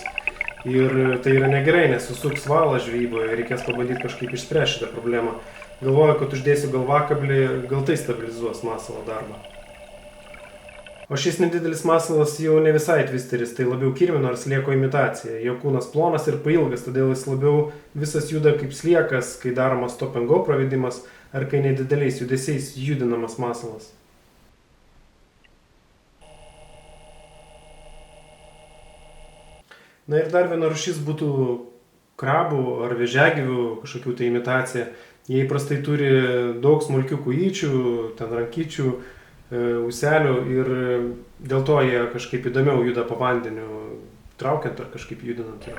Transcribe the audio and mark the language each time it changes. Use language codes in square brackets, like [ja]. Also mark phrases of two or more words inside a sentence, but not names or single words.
[lt] Ir tai yra negerai, nes susuks valą žvejyboje, reikės pabandyti kažkaip išspręsti šitą problemą. Galvoju, kad uždėsiu galvakablį, gal tai stabilizuos masalo darbą. O šis nedidelis masalas jau ne visai twisteris, tai labiau kirmino ar slieko imitacija. Jo kūnas plonas ir pailgas, todėl jis labiau visas juda kaip sliekas, kai daromas [en] stop and go [lt] pravedimas, ar kai nedideliais judesiais judinamas masalas. Na ir dar viena rūšis būtų krabų ar vėžiagyvių kažkokių tai imitacija. Jie įprastai turi daug smulkių kojyčių, ten rankyčių, ūselių ir dėl to jie kažkaip įdomiau juda po vandeniu, traukiant ar kažkaip judinant jas.